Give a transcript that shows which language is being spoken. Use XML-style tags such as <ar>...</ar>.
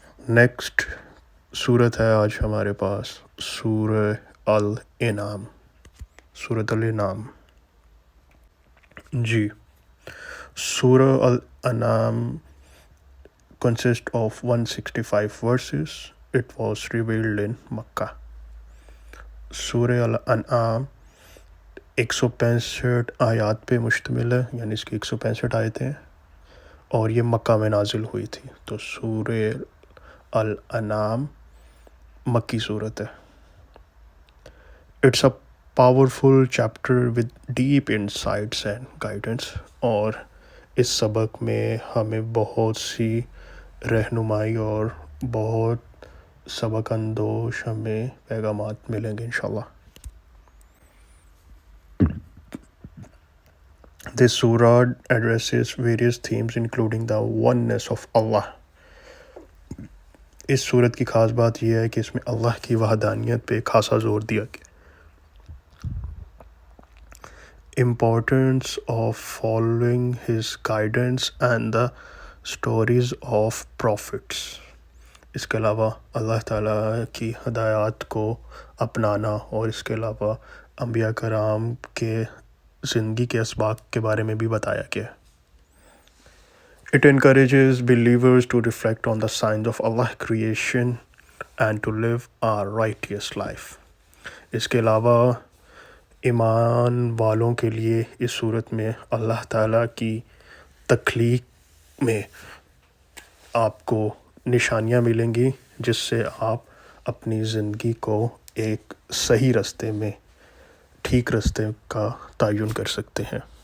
<hi>Next सूरत है आज हमारे पास सूरह अल इनाम। सूरत अल इनाम जी, सूरह अल इनाम</hi> <en>consist of 165 verses. It was revealed in Makkah.</en> <hi>सूरह अल-अनआम 165 आयत पे मुश्तमिल है, यानी इसकी 165 आयतें हैं, और ये मक्का में नाजिल हुई थी। तो सूरह अल-अनआम मक्की सूरत है।</hi> <en>it's a powerful chapter with deep insights and guidance,</en> <hi>और इस सबक में हमें बहुत सी रहनुमाई और बहुत सबक अंदोश हमें पैगामात मिलेंगे इंशाल्लाह।</hi> <en>This surah addresses various themes including the oneness of Allah.</en> <hi>इस सूरत की ख़ास बात यह है कि इसमें अल्लाह की वहदानियत पे खासा ज़ोर दिया गया।</hi> <en>Importance of following his guidance and the stories of prophets.</en> <hi>इसके अलावा अल्लाह ताला की हदायत को अपनाना, और इसके अलावा अंबिया कराम के ज़िंदगी के असबाब के बारे में भी बताया गया।</hi> <en>It encourages believers to reflect on the signs of Allah's creation and to live a righteous life.</en> <hi>इसके अलावा ईमान वालों के लिए इस सूरत में अल्लाह ताला की तख्लीक में आपको निशानियाँ मिलेंगी जिससे आप अपनी ज़िंदगी को एक सही रास्ते में, ठीक रास्ते का तयन कर सकते हैं।</hi>